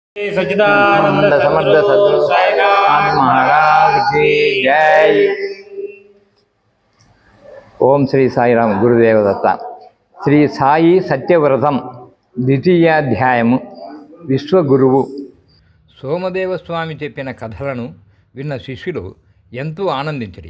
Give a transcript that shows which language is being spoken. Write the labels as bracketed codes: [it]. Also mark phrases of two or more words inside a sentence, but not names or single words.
[hi] सच्चिदानंद समर्थ सद्गुरु सद्गुरु साईनाथ महाराज की जय। [te] ఓం శ్రీ సాయిరామ్ గురుదేవ దత్త. శ్రీ సాయి సత్యవ్రతం ద్వితీయాధ్యాయము. విశ్వగురువు. సోమదేవస్వామి చెప్పిన కథలను విన్న శిష్యులు ఎంతో ఆనందించిరి.